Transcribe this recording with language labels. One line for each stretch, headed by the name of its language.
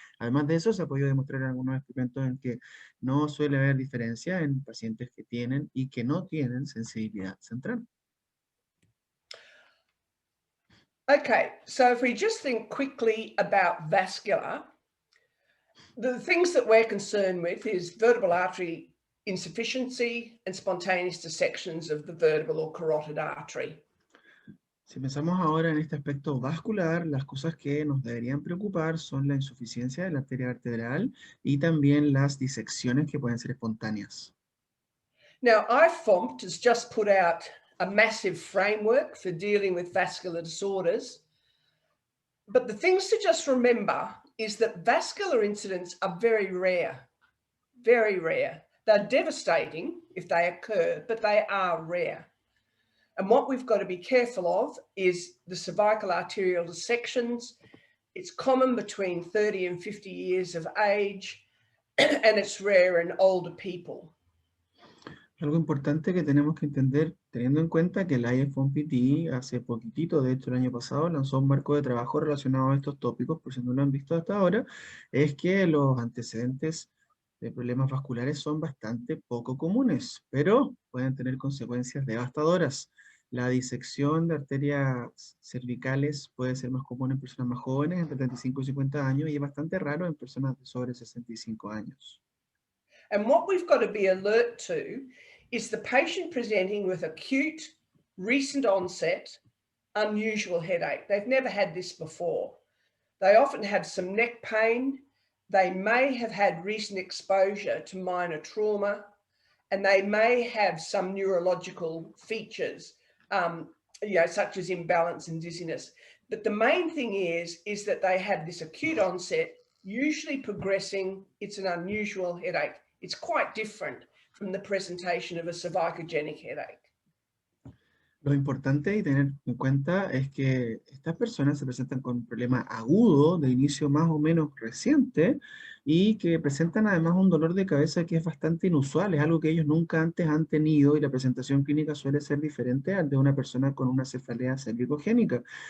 Spanish: Además de eso, se ha podido demostrar en algunos experimentos en que no suele haber diferencia en pacientes que tienen y que no tienen sensibilidad central.
English: Okay, so if we just think quickly about vascular, the things that we're concerned with is vertebral artery insufficiency and spontaneous dissections of the vertebral or carotid artery.
Spanish: Si pensamos ahora en este aspecto vascular, las cosas que nos deberían preocupar son la insuficiencia de la arteria vertebral y también las disecciones que pueden ser espontáneas.
English: Now, IFOMPT has just put out a massive framework for dealing with vascular disorders. But the things to just remember is that vascular incidents are very rare, very rare. They're devastating if they occur, but they are rare. And what we've got to be careful of is the cervical arterial dissections. It's common between 30 and 50 years of age, and it's rare in older people.
Spanish: Algo importante que tenemos que entender, teniendo en cuenta que el IFOMPT hace poquitito, de hecho el año pasado, lanzó un marco de trabajo relacionado a estos tópicos, por si no lo han visto hasta ahora, es que los antecedentes de problemas vasculares son bastante poco comunes, pero pueden tener consecuencias devastadoras. La disección de arterias cervicales puede ser más común en personas más jóvenes, entre 35 y 50 años, y es bastante raro en personas de sobre 65 años.
English: And what we've got to be alert to is the patient presenting with acute, recent onset, unusual headache. They've never had this before. They often have some neck pain. They may have had recent exposure to minor trauma, and they may have some neurological features, such as imbalance and dizziness. But the main thing is that they have this acute onset, usually progressing. It's an unusual headache. It's quite different from the presentation of a cervicogenic headache.
Spanish: Lo importante y tener en cuenta es que estas personas se presentan con un problema agudo de inicio más o menos reciente y que presentan además un dolor de cabeza que es bastante inusual, es algo que ellos nunca antes han tenido y la presentación clínica suele ser diferente al de una persona con una cefalea cervicogénica.